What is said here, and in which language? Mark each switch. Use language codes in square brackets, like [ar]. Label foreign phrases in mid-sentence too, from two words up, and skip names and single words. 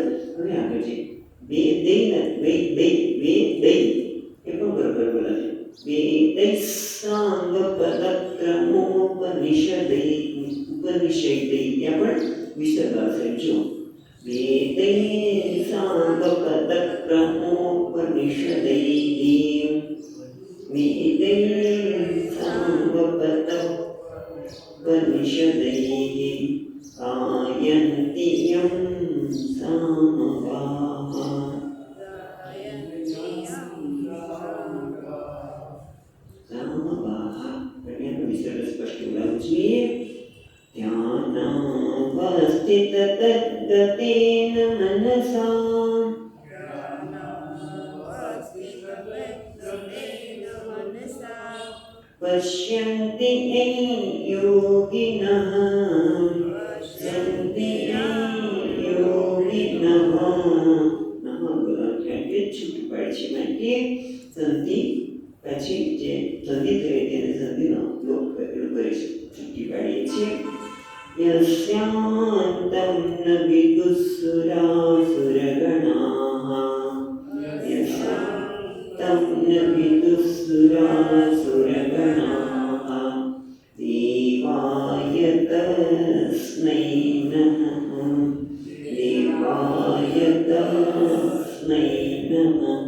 [gu] હવે આગળ છે બે દઈ બે દઈ એ પણ બરાબર બોલાશે. [sa] બે દઈ સાંગ પદક્રમોપનિષદૈ ઉપનિષદૈ [gu] ત્યાં પણ વિસર્ગ આવશે. [sa] જો બે દઈ સાંગ પદક્રમોપનિષદૈ उपनिषदैः गायन्ति यं सामगाः. [gu] सामगाः પણ વિસર્ગ સ્પષ્ટ બોલાવવું જોઈએ. [sa] ધ્યાનાવસ્થિતતદ્ગતેન મનસા पश्यन्ति यै योगिनः सन्ति योगिनः. [gu] કે છૂટ પડે છે માટે સંધિ પછી જે સંધિ થઈ તેને સંધિનો લોપ કરેલું કરે છે, છૂટી પાડીએ છીએ. [sa] યસ્યાન્તં ન વિદુઃસુરાસુરગણાઃ યસ્યાન્તં ન વિદુઃસુરાસુરગણાઃ દેવાય તસ્मै નમઃ દેવાય તસ્मै નમઃ.